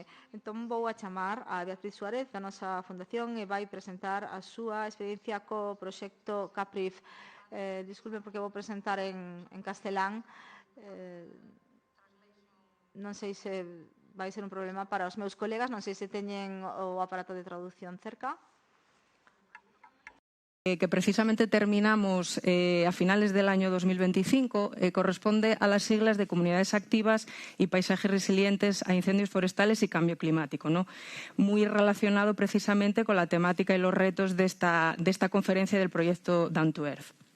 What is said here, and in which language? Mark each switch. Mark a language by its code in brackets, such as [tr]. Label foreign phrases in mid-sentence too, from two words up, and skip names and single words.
[gl] Entón vou a chamar a Beatriz Suárez da nosa fundación e vai presentar a súa experiencia co proxecto CAPRIF. Disculpen porque vou presentar en castelán. Non sei se vai ser un problema para os meus colegas, non sei se teñen o aparato de traducción cerca. [es] Que precisamente terminamos a finales del año 2025 corresponde a las siglas de Comunidades Activas y Paisajes Resilientes a Incendios Forestales y Cambio Climático, ¿no? Muy relacionado precisamente con la temática y los retos de esta conferencia del proyecto Down to Earth.